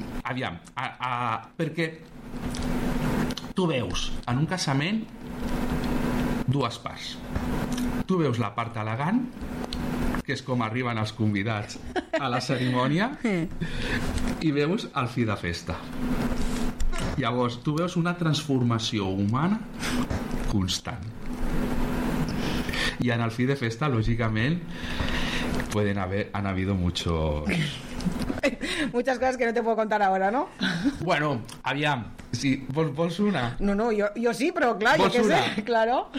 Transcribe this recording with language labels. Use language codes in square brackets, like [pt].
[ca] Aviam, perquè tu veus en un casament dues parts. Tu veus la part elegant, que és com arriben els convidats a la cerimònia, i veus el fi de festa. Llavors, tu veus una transformació humana constant. I en el fi de festa, lògicament, [es] pueden haver, han habido mucho... Muchas cosas que no te puedo contar ahora, ¿no? [ca] Bueno, aviam, si vols una... No, jo sí, però clar, jo què sé, claro.